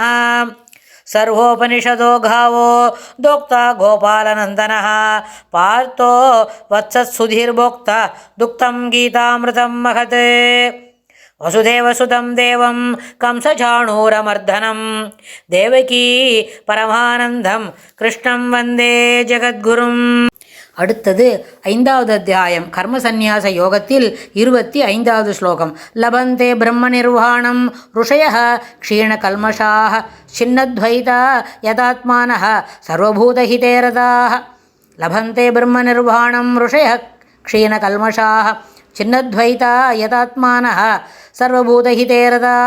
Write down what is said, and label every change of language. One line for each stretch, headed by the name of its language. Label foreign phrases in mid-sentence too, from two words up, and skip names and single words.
Sanskrit: सर्वोपनिषदो गावो दोक्ता गोपालनन्दनः पार्थो वत्सत्सुधीर्भोक्ता दुक्तं गीतामृतं महत्। वसुदेवसुतं देवं कंसचाणूरमर्दनं देवकी परमानन्दं कृष्णं वन्दे जगद्गुरुम्।
Tamil: அடுத்தது 5வது அத்தியாயம் கர்மசந்நியாச யோகத்தில் 25வது ஸ்லோகம்.
Sanskrit: लभन्ते ब्रह्म निर्वाणम् ऋषयः क्षीणकल्मषाः छिन्नद्वैता यतात्मानः सर्वभूतहिते रताः. लभन्ते ब्रह्म निर्वाणम् ऋषयः क्षीणकल्मषाः छिन्नद्वैता यतात्मानः सर्वभूतहिते रताः.